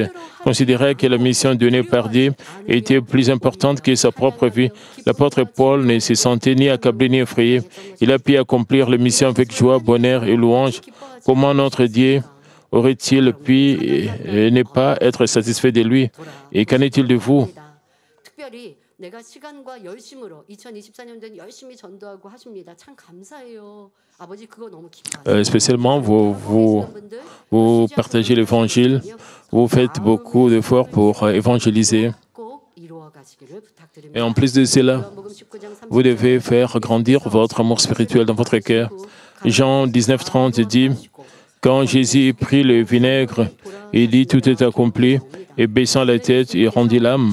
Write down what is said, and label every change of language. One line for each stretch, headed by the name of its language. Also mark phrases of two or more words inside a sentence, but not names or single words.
French: Considérant que la mission donnée par Dieu était plus importante que sa propre vie, l'apôtre Paul ne se sentait ni accablé ni effrayé. Il a pu accomplir la mission avec joie, bonheur et louange. Comment notre Dieu aurait-il pu ne pas être satisfait de lui? Et qu'en est-il de vous?
Korean: 내가 시간과 열심으로 2024년도엔 열심히 전도하고 하십니다. 참 감사해요. 아버지 그거 너무 기뻐하세요.
French: Spécialement, vous partagez l'évangile, vous faites beaucoup d'efforts pour évangéliser. Et en plus de cela, vous devez faire grandir votre amour spirituel dans votre cœur. Jean 19:30 dit, quand Jésus prit le vinaigre, il dit tout est accompli, et baissant la tête, il rendit l'âme.